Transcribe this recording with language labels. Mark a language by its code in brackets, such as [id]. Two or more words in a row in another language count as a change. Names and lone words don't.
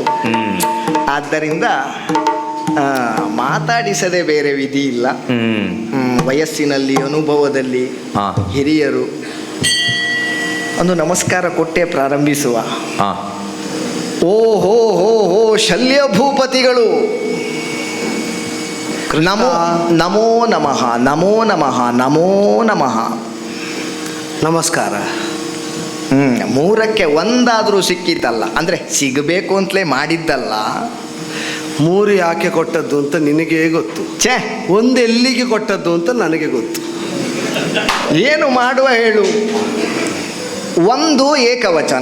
[kn] ಆದ್ದರಿಂದ ಮಾತಾಡಿಸದೆ ಬೇರೆ ವಿಧಿ ಇಲ್ಲ. ವಯಸ್ಸಿನಲ್ಲಿ, ಅನುಭವದಲ್ಲಿ ಹಿರಿಯರು ಒಂದು ನಮಸ್ಕಾರ ಕೊಟ್ಟೇ ಪ್ರಾರಂಭಿಸುವ. ಓಹೋ ಹೋ ಹೋ ಶಲ್ಯ ಭೂಪತಿಗಳು, [sa] ನಮೋ ನಮೋ ನಮಃ, ನಮೋ ನಮಃ, ನಮೋ ನಮಃ. [kn] ನಮಸ್ಕಾರ. ಮೂರಕ್ಕೆ ಒಂದಾದ್ರೂ ಸಿಕ್ಕಿದ್ದಲ್ಲ, ಅಂದ್ರೆ ಸಿಗಬೇಕು ಅಂತಲೇ ಮಾಡಿದ್ದಲ್ಲ. 3 ಯಾಕೆ ಕೊಟ್ಟದ್ದು ಅಂತ ನಿನಗೇ ಗೊತ್ತು. ಛೇ, ಒಂದು ಎಲ್ಲಿಗೆ ಕೊಟ್ಟದ್ದು ಅಂತ ನನಗೆ ಗೊತ್ತು. ಏನು ಮಾಡುವ ಹೇಳು. 1 ಏಕವಚನ.